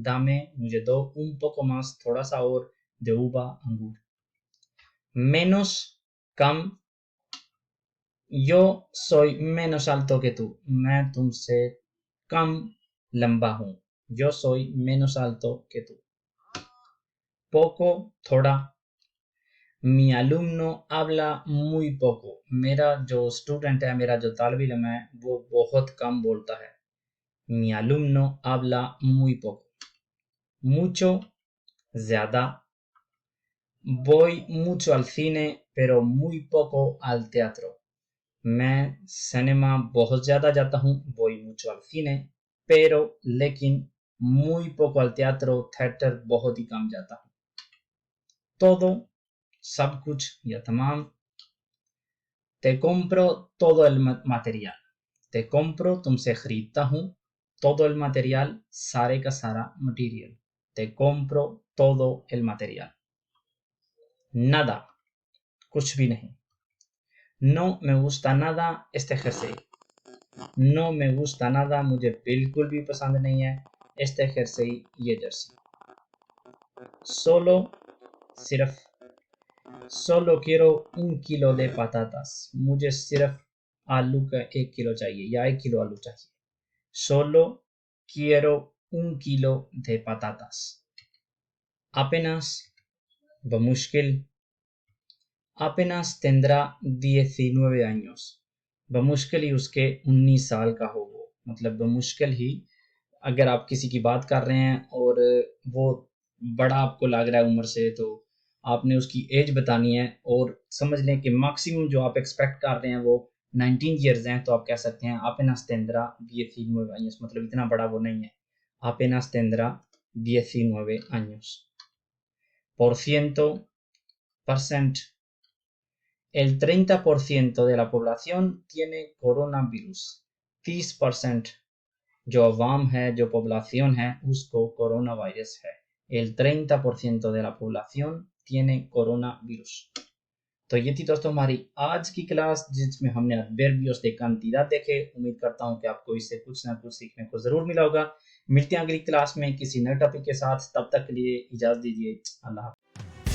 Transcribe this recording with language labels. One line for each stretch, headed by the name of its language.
Hindi: dame मुझे दो,
Spanish: un poco más
Hindi: थोड़ा सा और,
Spanish: de uva
Hindi: अंगूर।
Spanish: menos कम, yo soy menos alto que tú,
Hindi: मैं तुमसे कम लंबा हूँ।
Spanish: yo soy menos alto que tú।
Hindi: poco थोड़ा,
Spanish: mi alumno habla muy poco,
Hindi: मेरा जो स्टूडेंट है, मेरा जो तालिब इल्म है, वो बहुत कम बोलता है।
Spanish: mi alumno habla muy poco। mucho ज़्यादा, voy mucho al cine pero muy poco al teatro।
Hindi: मैं सिनेमा बहुत ज़्यादा जाता हूँ,
Spanish: voy mucho al cine,
Hindi: pero लेकिन
Spanish: muy poco al teatro,
Hindi: theatre बहुत ही कम जाता हूँ।
Spanish: todo सब कुछ या तमाम, te compro todo el material, te compro
Hindi: तुमसे खरीदता हूँ,
Spanish: todo el material
Hindi: सारे का सारा material,
Spanish: te compro todo el material। nada कुछ भी नहीं, no me gusta nada este jersey, no me gusta nada
Hindi: मुझे बिल्कुल भी पसंद नहीं है
Spanish: este jersey
Hindi: ये जर्सी। solo सिर्फ,
Spanish: solo quiero un kilo de patatas,
Hindi: मुझे सिर्फ आलू का 1 किलो चाहिए या 1 किलो आलू चाहिए।
Spanish: solo quiero un kilo de patatas।
Hindi: apenas बमुश्किल,
Spanish: apenas tendrá 19 años,
Hindi: बमुश्किल ही उसके 19 साल का हो वो, मतलब बमुश्किल ही अगर आप किसी की बात कर रहे हैं और वो बड़ा आपको लग रहा है उम्र से, तो आपने उसकी एज बतानी है और समझ लें कि मैक्सिमम जो आप एक्सपेक्ट कर रहे हैं वो 19 ईयर्स हैं, तो आप कह सकते हैं apenas tendrá 19 años, मतलब इतना बड़ा वो नहीं है।
Spanish: apenas tendrá 19 años। por ciento, percent, el 30% de la población tiene coronavirus।
Hindi: 30% जो अवाम है, जो पॉपुलेशन है, उसको कोरोना वायरस है।
Spanish: el 30% de la población tiene coronavirus।
Hindi: तो ये थी दोस्तों हमारी आज की क्लास, जिसमें हमने एडवर्बियोस de cantidad देखे। उम्मीद करता हूँ कि आपको इससे कुछ ना कुछ सीखने को जरूर मिला होगा। मिलते हैं अगली क्लास में किसी नए टॉपिक के साथ, तब तक के लिए इजाजत दीजिए। अल्लाह।